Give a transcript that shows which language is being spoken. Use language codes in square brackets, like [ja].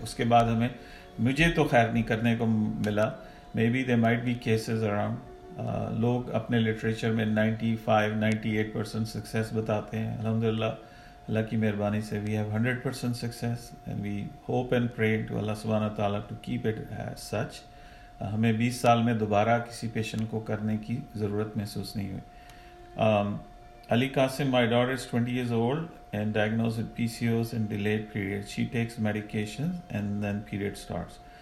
[ur] اس کے بعد مجھے تو خیر نہیں کرنے کو ملا. [en] Maybe there might be cases around. [ur] لوگ اپنے لٹریچر میں 95-98% سکسیس بتاتے ہیں. الحمدللہ اللہ کی مہربانی سے [en] we have 100% success and we hope and pray to Allah subhanahu wa ta'ala to keep it as such. [ur] ہمیں 20 سال میں دوبارہ کسی پیشنٹ کو کرنے کی ضرورت محسوس نہیں ہوئی. [en] Ali Qasim, my daughter is 20 years old and diagnosed with PCOS and delayed periods. She takes medications and then period starts.